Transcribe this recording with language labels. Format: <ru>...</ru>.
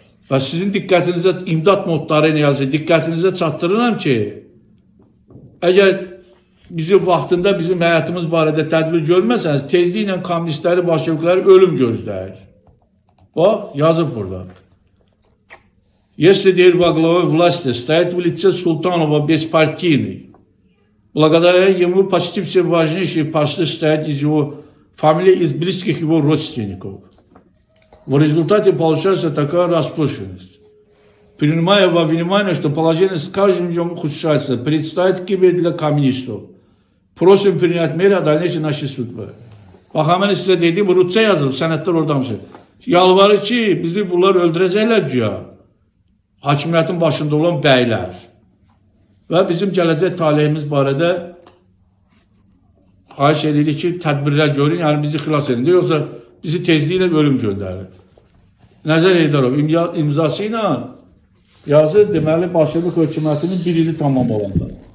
<az>Və sizin diqqətinizə imdad notları nə yazır? Diqqətinizə çatdırıram ki, əgər bizim vaxtında bizim həyatımız barədə tədbir görməsəniz, tezliklə kommunistləri, bolşevikləri ölüm gözləyir. Bax, yazıb burada.</az> <ru>Если теперь во главе власти стоит в лице Султанова беспартийный, благодаря ему почти все важнейшие посты стоят из его фамилии, из близких его родственников. В результате получается такая распущенность. Принимая во внимание, что положение с каждым днем ухудшается, предстоит гибель для коммунистов. Просим принять меры о дальнейшей нашей судьбы.</ru> <az>Bax, hemen size dediğim bu Rusça yazılıb, sənədlər oradan şey. Yalvarır ki, bizi bunlar öldürəcəklər güya. Hakimiyyətin başında olan bəylər. Və bizim gələcək taleyimiz barədə xahiş edirik ki, tədbirlər görün, yəni bizi xilas edin. Yoxsa bizi tezliklə ölüm göndərir. Nəzər Heydarov imzası ilə yazır, deməli, Bolşevik hökumətinin bir ili tamam olanda.</az>